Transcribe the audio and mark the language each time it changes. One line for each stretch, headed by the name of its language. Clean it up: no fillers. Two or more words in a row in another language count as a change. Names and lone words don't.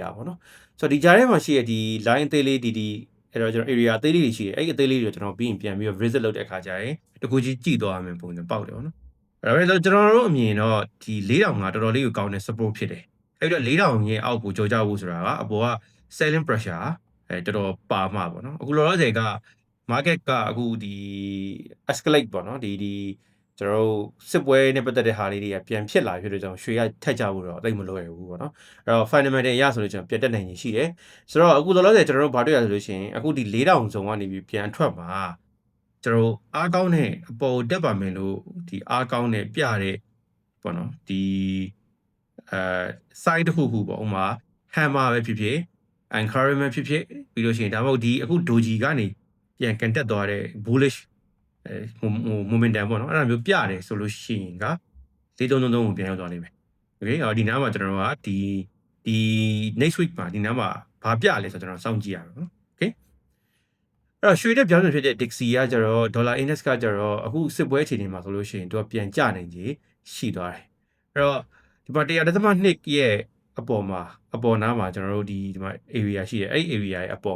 Burmese: တာပေါ့နော်ဆိုတော့ဒီဂျားထဲမှာရှိတဲ့ဒီ line အသေးလေးဒီအဲ့တော့ကျွန်တော် area အသေးလေးတွေရှိတယ်အဲ့ဒီအသေးလေးတွေကျွန်တော်ပြီးရင်ပြန်ပြီးတော့ visit လုပ်တဲ့အခါကျရင်တကူကြီးကြည့်သွားရမယ်ပုံစံပေါက် တယ်ပေါ့နော်အဲ့တော့ကျွန်တော်တို့အမြင်တော့ဒီ4000ကတော်တော်လေးကိုကောင်းတဲ့ support ဖြစ်တယ်အဲ့တော့4000ရဲ့အောက်ကိုကြော်ကြဖို့ဆိုတာကအပေါ်က selling pressure တော်တော်ပါမှာပေါ့နော်အခုလောလောဆယ်က market ကအခုဒီ escalate ပေါ့နော်ဒီကျွန်တော်တို့စစ်ပွဲနဲ့ပတ်သက်တဲ့ဟာလေးတွေကပြန်ဖြစ်လာဖြစ်လို့ကျွန်တော်ရွှေရထက်ကြဖို့တော့တိတ်မလွယ်ဘူးပေါ့နော်အဲ့တော့ fundamental ရဆိုလို့ကျွန်တော်ပြတ်တက်နိုင်ရင်ရှိတယ်ဆိုတော့အခုလောလောဆယ်ကျွန်တော်တို့ဘာတွေ့ရဆိုလို့ရှိရင်အခုဒီ4000ဇုံကနေပြီးပြန်ထွက်မှာကျွန်တော်အားကောင်းတဲ့အပေါ်တက်ပါမယ်လို့ဒီအားကောင်းတဲ့ပြတဲ့ပေါ့နော်ဒီ site တစ်ခုပေါ့ဥမာ hammer ပဲဖြစ်ဖြစ် encouragement ဖြစ်ဖြစ်ပြီးလို့ရှိရင်ဒါမှမဟုတ်ဒီအခု doji ကနေပြန်ကန်တက်သွားတဲ့
English: bullish momentum
Burmese: ပေါ့နော်အဲ့ဒါမျိုးပြတယ်ဆိုလို့ရှိရင်က4333ကိုပြန်ရောက်သွားလိမ့်မယ်โอเคအော်ဒီနားမှာကျွန်တော်တို့ကဒီ
English: next week
Burmese: မှာဒီနားမှာဘာပြလဲဆိုတော့ကျွန်တော်စောင့်ကြည့်ရအောင်နော်โอเค အဲ့တော့ရွှေတဲ့ပြောင်းပြန်ဖြစ်တဲ့ Dixie ကကျတော့
English: dollar index
Burmese: ကကျတော့အခုစစ်ပွဲအခြေအနေမှာဆိုလို့ရှိရင်သူကပြန်ကျနိုင်ကြီးရှိသွားတယ်အဲ့တော့ဒီမှာ100.2ရဲ့အပေါ်နားမှာကျွန်တော်တို့ဒီမှာ area ရှိတယ်အဲ့ဒီ area ရဲ့အပေါ်